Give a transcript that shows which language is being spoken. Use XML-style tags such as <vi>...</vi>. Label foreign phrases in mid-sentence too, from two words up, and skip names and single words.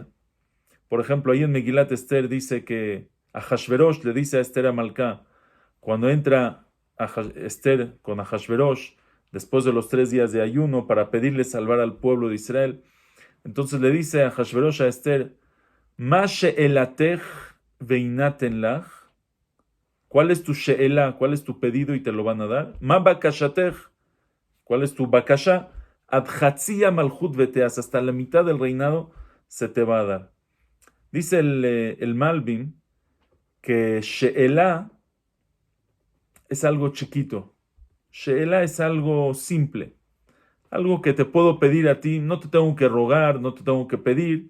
<es>Por ejemplo, ahí en Megilat Esther dice que Ahashverosh le dice a Esther Amalcá, cuando entra Esther con Ahashverosh, después de los 3 días de ayuno, para pedirle salvar al pueblo de Israel, entonces le dice a Ahashverosh a Esther,</es> <he>מה שאלתך וינתן לך,</he> <es>¿cuál es tu she'elah? ¿Cuál es tu pedido? Y te lo van a dar.</es> <he>מה בקשתך,</he> <es>¿cuál es tu bakasha?</es> <he>עד חצי המלכות ותעש,</he> <es>hasta la mitad del reinado se te va a dar. Dice el Malbim que she'elah es algo chiquito. She'elah es algo simple. Algo que te puedo pedir a ti. No te tengo que rogar, no te tengo que pedir.</es>